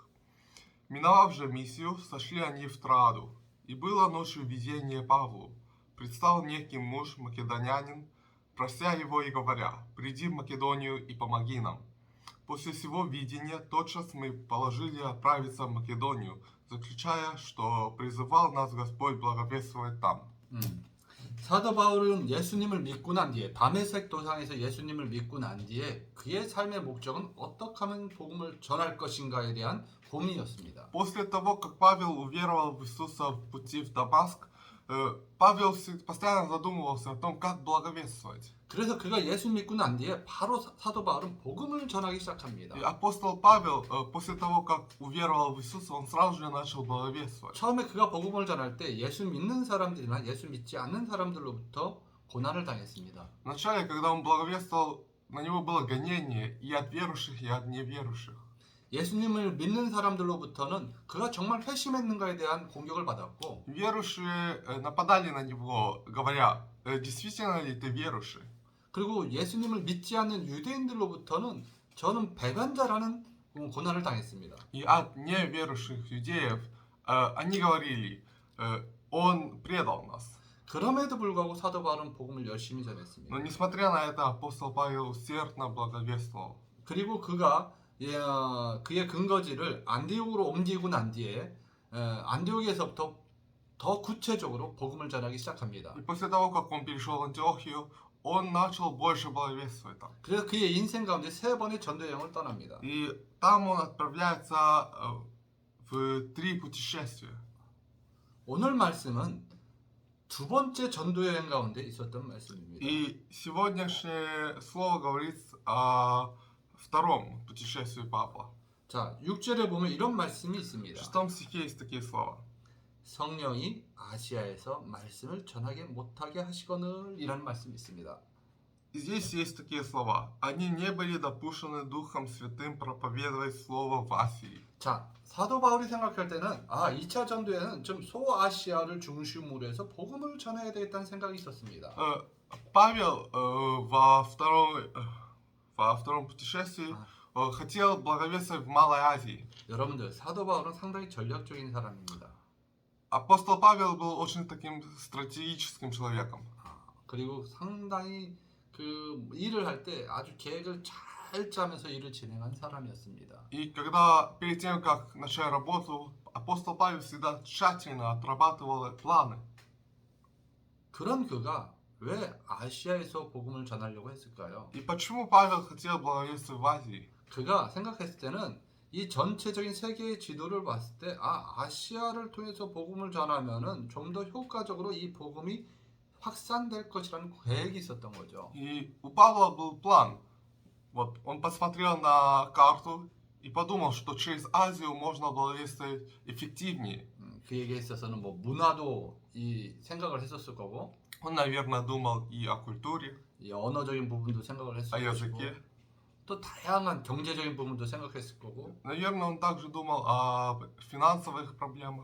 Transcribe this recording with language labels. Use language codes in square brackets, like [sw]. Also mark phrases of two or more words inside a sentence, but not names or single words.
[ru] Миновав же Миссию, сошли они в Троаду, и было ночью видение Павлу. Предстал некий муж, македонянин, прося его и говоря: «Приди в Македонию и помоги нам». После сего видения тотчас мы положили отправиться в Македонию, заключая, что призывал нас Господь благовествовать там. [ko] 사도 바울은 예수님을 믿고 난 뒤에 다메섹 도상에서 예수님을 믿고 난 뒤에 그의 삶의 목적은 어떻게 하면 복음을 전할 것인가에 대한 고민이었습니다. [ru] После того, как Павел уверовал в Иисуса в пути в Дамаск, Павел постоянно задумывался о том, как благовествовать. [ko] 그래서 그가 예수 믿고 난 뒤에 바로 사도 바울은 복음을 전하기 시작합니다. [ru] И апостол Павел, после того, как уверовал в Иисуса, он сразу же начал благовествовать. [ko] 처음에 그가 복음을 전할 때 예수 믿는 사람들이나 예수 믿지 않는 사람들로부터 고난을 당했습니다. [ru] Вначале, когда он благовествовал, на него было гонение и от верующих, и от неверующих. [ko] 예수님을 믿는 사람들로부터는 그가 정말 회심했는가에 대한 공격을 받았고 [ru] Верующие нападали на него, говоря: «Действительно ли ты верующий?» [ko] 그리고 예수님을 믿지 않는 유대인들로부터는 저는 배반자라는 고난을 당했습니다. [ru] И от неверующих юдеев они говорили: «Он предал нас». [ko] 그럼에도 불구하고 사도 바울은 복음을 열심히 전했습니다. [ru] Но несмотря на это, апостол Павел усердно благовествовал. [ko] 그리고 그가 그의 근거지를 안디옥으로 옮기고 난 뒤에 안디옥에서부터 더 구체적으로 복음을 전하기 시작합니다. [ru] И после того, как он перешел в Антиохию, он начал больше благовествовать там. [ko] 그래서 그의 인생 가운데 3번의 전도 여행을 떠납니다. [ru] И там он отправляется в 3 путешествия. [ko] 오늘 말씀은 두 번째 전도 여행 가운데 있었던 말씀입니다. [ru] И сегодняшнее слово говорит о втором путешествии Павла. [ko] 자, 6절에 보면 이런 말씀이 [ru] В [ko] 있습니다. [ru] 6 стихе есть такие слова. [ko] 성령이 아시아에서 말씀을 전하게 못하게 하시거늘 이라는 말씀이 있습니다. [ru] И здесь есть такие слова. Они не были допущены Духом Святым проповедовать слово в Асии. [ko] 자, 사도 바울이 생각할 때는 2차 전도에는 좀 소아시아를 중심으로 해서 복음을 전해야 되겠다는 생각이 있었습니다. [ru] Павел во втором путешествии хотел благовествовать в Малой Азии. [ko] 여러분들, 사도 바울은 상당히 전략적인 사람입니다. [ru] Апостол Павел был очень таким стратегическим человеком. [ko] 그리고 상당히 그 일을 할 때 아주 계획을 잘 짜면서 일을 진행한 사람이었습니다. [ru] И когда перед тем, как начать работу, апостол Павел всегда тщательно отрабатывал планы. [ko] 그런 그가 왜 아시아에서 복음을 전하려고 했을까요? [ru] И почему Павел хотел благовествовать в Азии? [ko] 그가 생각했을 때는 이 전체적인 세계의 지도를 봤을 때 아시아를 통해서 복음을 전하면은 좀 더 효과적으로 이 복음이 확산될 것이라는 계획이 있었던 거죠. [ru] И у Павла был план. Вот он посмотрел на карту и подумал, что через Азию можно благовествовать эффективнее. [ko] 그에게 있어서는 뭐 문화도 이 생각을 했었을 거고, [ru] Он, наверное, думал и о культуре, [ko] 이 언어적인 부분도 생각을 [ru] о [ko] 했을 것이고, [ru] языке. [ko] 또 다양한 경제적인 부분도 생각했을 거고, [ru] Наверное, он также думал о финансовых проблемах.